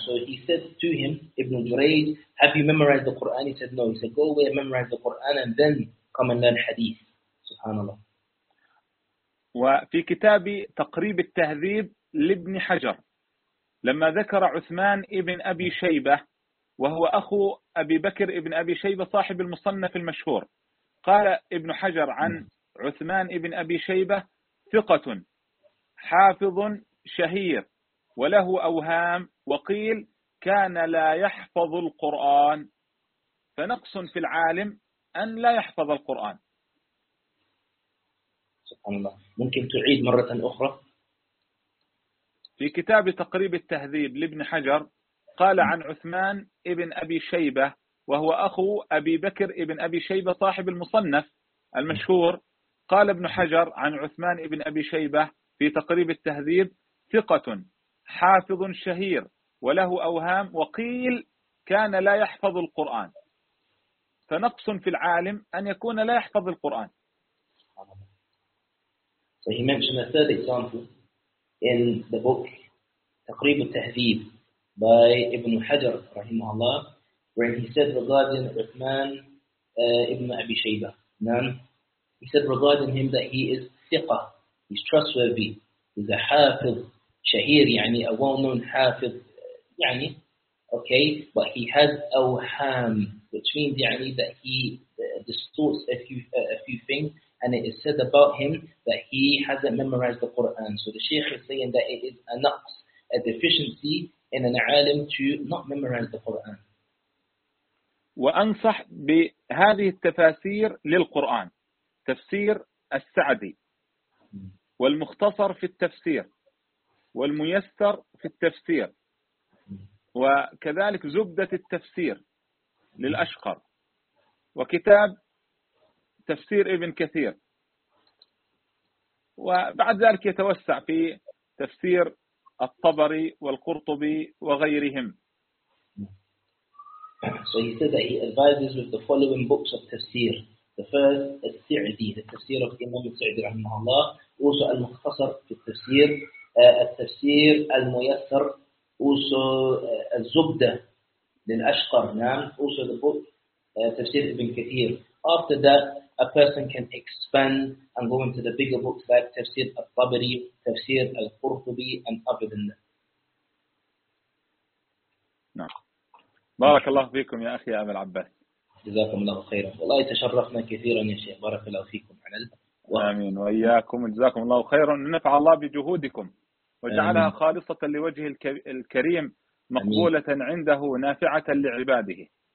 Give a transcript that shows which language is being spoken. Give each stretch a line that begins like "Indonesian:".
English: So he said to him, Ibn Jurayj, have you memorized the Quran? He said no. He said, go away and memorize the Quran and then come and learn hadith. Subhanallah.
Arabic: وفي كتاب تقريب التهذيب لابن حجر لما ذكر عثمان ابن أبي شيبة وهو أخو أبي بكر ابن أبي شيبة صاحب المصنف المشهور, قال ابن حجر عن عثمان ابن أبي شيبة, ثقة حافظ شهير وله أوهام, وقيل كان لا يحفظ القرآن, فنقص في العالم أن لا يحفظ القرآن. سبحان الله. ممكن تعيد مرة أخرى؟ في كتاب تقريب التهذيب لابن حجر قال عن عثمان ابن أبي شيبة وهو أخو أبي بكر ابن أبي شيبة صاحب المصنف المشهور، قال ابن حجر عن عثمان ابن أبي شيبة في تقريب التهذيب: ثقة حافظ شهير وله أوهام، وقيل كان لا يحفظ القرآن. فنقص في العالم أن يكون لا يحفظ القرآن.
English: So he mentioned a third example in the book تقريب التهذيب by Ibn Hajar
Arabic: رحمه الله,
English: where he said regarding Uthman ibn Abi Shayba, he said regarding him that he is thiqa, he's trustworthy, he's a hafiz, shahir, يعني a well-known hafiz, يعني, okay, but he has awham, which means يعني that he distorts a few things, and it is said about him that he hasn't memorized the Quran. So the Shaykh is saying that it is a naqs, a deficiency in an alim to not memorize the Quran.
Arabic: وأنصح بهذه التفاسير للقرآن، تفسير السعدي والمختصر في التفسير والميسر في التفسير وكذلك زبدة التفسير للأشقر وكتاب تفسير ابن كثير، وبعد ذلك يتوسع في تفسير الطبري والقرطبي وغيرهم.
English: So he says that he advises with the following books of tafsir. The first, Al-Sa'di, the tafsir of Imam Al-Sa'di rahimahullah. Also Al-Mukhtasar fi Al-Tafsir. Al-Tafsir Al-Muyassar. Also Al-Zubda lil-Ashqar. Also the book Tafsir Ibn Kathir. After that, a person can expand and go into the bigger books like Tafsir Al-Tabari, Tafsir Al-Qurtubi, and other than that. No.
Arabic: بارك الله فيكم يا أخي أبي العباس. جزاكم الله خيرا. والله تشرفنا كثيرا يا شيخ. بارك الله فيكم على البحث. آمين وإياكم. جزاكم الله خيرا. نفع الله بجهودكم وجعلها خالصة لوجه الكريم مقبولة عنده نافعة لعباده.